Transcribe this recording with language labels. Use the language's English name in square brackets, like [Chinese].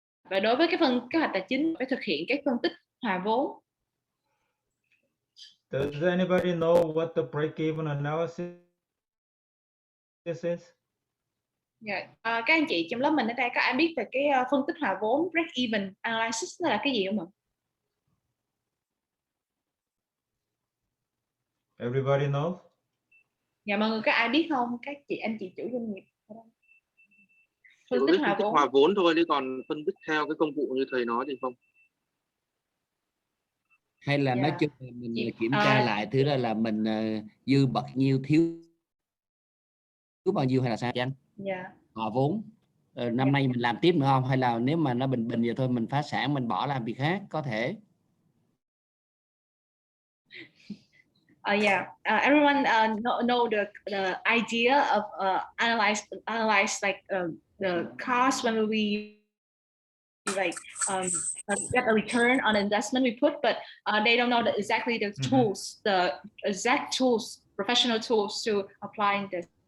[Vietnamese] Và đối với cái hoạch tài chính phải thực hiện cái phân tích hòa vốn. [English] Does anybody know what the break-even analysis is? Yeah. [Vietnamese] Các anh chị trong lớp mình ở đây có ai biết về cái phân tích hòa vốn, break-even analysis là cái gì không ạ? [English] Everybody knows? [Vietnamese] Dạ mọi người có ai biết không? Các anh chị chủ doanh nghiệp. Phân tích hòa vốn thôi, chứ còn phân tích theo cái công cụ như thầy nói thì không. Hay là nói chung là mình kiểm tra lại thứ đó là mình dư bậc nhiêu, thiếu bao nhiêu hay là sao chăng? Dạ. Hòa vốn. Năm nay mình làm tiếp nữa không? Hay là nếu mà nó bình bình vậy thôi mình phá sản mình bỏ làm việc khác có thể. [English] Yeah. Everyone know the idea of analyze like the cost when we like get a return on investment we put, but they don't know exactly the tools, the exact tools, professional tools to applying this.